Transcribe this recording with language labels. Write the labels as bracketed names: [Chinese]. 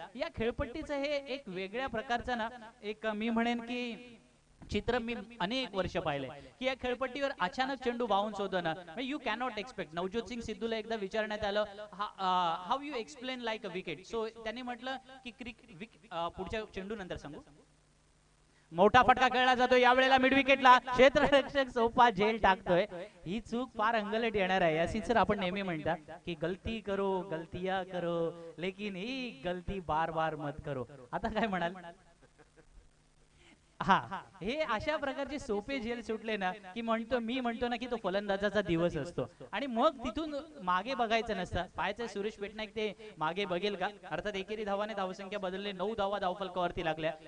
[Marathi] या खेळपट्टीचं हे एक वेगळ्या प्रकारचं ना एक मी म्हणेन की चित्र मी अनेक वर्ष पाहिले की या खेळपट्टीवर अचानक चेंडू बाउन्स होतो ना, [English] You cannot expect. [Marathi] Navjot Singh सिद्धूला एकदा विचारण्यात आलं [English] how you explain like a wicket, [Marathi] so त्यांनी म्हटलं की पुढच्या चेंडू नंतर सांगू. मोठा फटका खेळला जातो या वेळेला मिड विकेटला. क्षेत्ररक्षक सोपा झेल टाकतोय. ही चूक फार अंगलट येणार आहे. यासी सर आपण नेहमी म्हणतात की [Hindi] गलती करो गलतियां करो लेकिन ही गलती बार बार मत करो. [Marathi] आता काय म्हणाल? हा, हे अशा प्रकारचे सोपे झेल सुटले ना की मी म्हणतो ना की तो फलंदाजाचा दिवस असतो आणि मग तिथून मागे बघायचं नसतं. पाहायचं सुरेश पेटनाईक ते मागे बघेल का. अर्थात एकेरी धावाने धावसंख्या बदलले, 9 धावा धावफलकावरती लागल्या.